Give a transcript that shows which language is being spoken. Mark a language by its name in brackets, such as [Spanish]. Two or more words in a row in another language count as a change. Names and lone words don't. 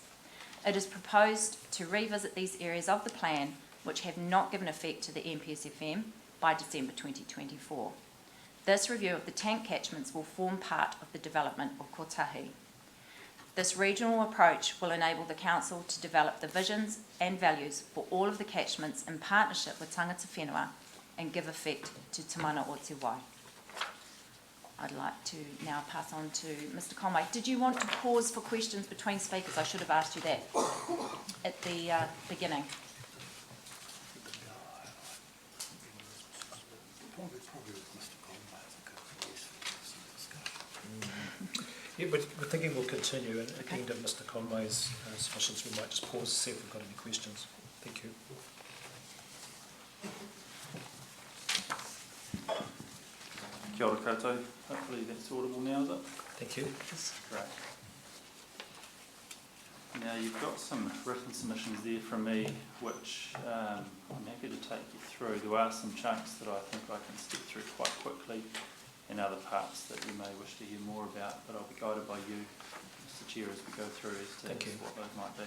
[English] It is proposed to revisit these areas of the plan which have not given effect to the MPSFM by December 2024. This review of the tank catchments will form part of the development of kotahi. This regional approach will enable the Council to develop the visions and values for all of the catchments in partnership with [Māori] tangata whenua [English] and give effect to [Māori] Te Mana o Te Wai. [English] I'd like to now pass on to Mr. Conway. Did you want to pause for questions between speakers? I should have asked you that at the beginning. Probably with Mr. Conway, I think it's useful for some discussion. Yeah, we're thinking we'll continue, and again, to Mr. Conway's suggestions, we might just pause to see if we've got any questions. Thank you. [Māori] Kia ora koutou. [English] Hopefully that's audible now, is it? Thank you. Great. Now you've got some written submissions there from me, which I'm happy to take you through. There are some chunks that I think I can step through quite quickly, and other parts that you may wish to hear more about, but I'll be guided by you, Mr Chair, as we go through as to what those might be.